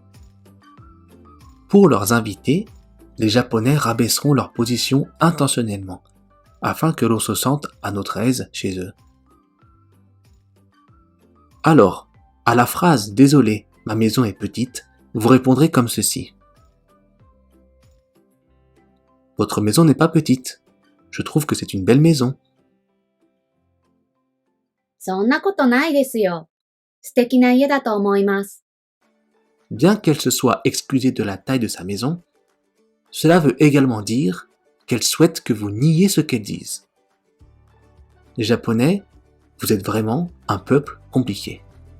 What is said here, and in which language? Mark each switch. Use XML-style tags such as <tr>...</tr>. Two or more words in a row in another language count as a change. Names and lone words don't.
<fr>Pour leurs invités, les Japonais rabaisseront leur position intentionnellement, afin que l'on se sente à notre aise chez eux. Alors, à la phrase « Désolé, ma maison est petite », vous répondrez comme ceci. Votre maison n'est pas petite. Je trouve que c'est une belle maison.</fr> <ja>そんなことないですよ。素敵な家だと思います。</ja> <fr>Bien qu'elle se soit excusée de la taille de sa maison, cela veut également dire qu'elle souhaite que vous niez ce qu'elles disent. Les Japonais, vous êtes vraiment un peuple compliqué.</fr>